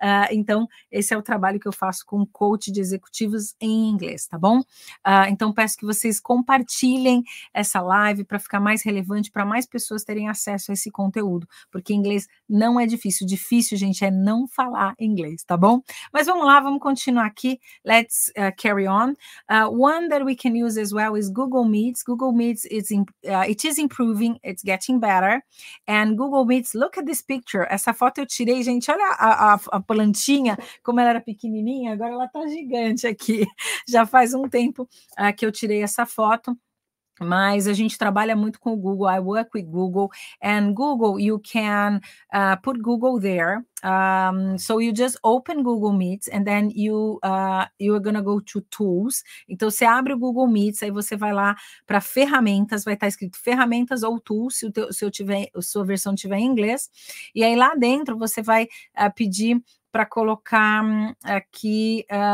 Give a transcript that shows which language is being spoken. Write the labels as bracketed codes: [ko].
[pt] Então, esse é o trabalho que eu faço com coach de executivos em inglês, tá bom? Então, peço que vocês compartilhem essa live para ficar mais relevante, para mais pessoas terem acesso a esse conteúdo, porque inglês não é difícil. Difícil, gente, é não falar inglês, tá bom? Mas vamos lá, vamos continuar aqui. [en] Let's carry on. One that we can use as well is Google Meets. Google Meets it is improving, it's getting better. And Google Meets, look at this picture. [pt] Essa foto eu tirei, gente, olha a plantinha, como ela era pequenininha, agora ela tá gigante aqui. Já faz um tempo que eu tirei essa foto. mas a gente trabalha muito com o Google. [en] I work with Google, and Google, you can put Google there. So you just open Google Meets, and then you are gonna go to Tools. [pt] Então você abre o Google Meets, aí você vai lá para ferramentas, vai estar escrito ferramentas ou Tools, se a sua versão tiver em inglês. E aí lá dentro você vai pedir para colocar aqui.